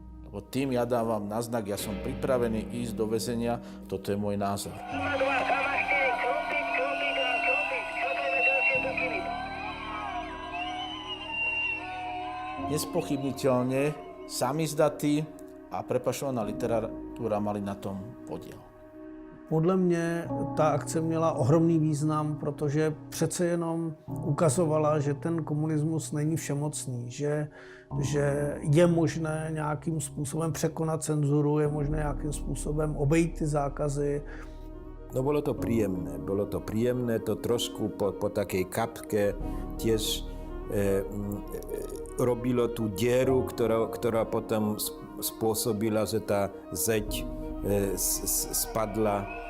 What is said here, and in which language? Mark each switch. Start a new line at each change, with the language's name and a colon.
Slovak: Lebo tým ja dávam naznak, ja som pripravený ísť do väzenia, toto je môj názor. Nespochybniteľne samizdatí a prepašovaná literatúra mali na tom podiel.
Czech: Podle mě ta akce měla ohromný význam, protože přece jenom ukazovala, že ten komunismus není všemocný, že je možné nějakým způsobem překonat cenzuru, je možné nějakým způsobem obejít ty zákazy.
Slovak: No bolo to príjemné, to trošku po takej kapke tiež robilo tú dieru, ktorá potom spôsobila, že tá zeď spadla.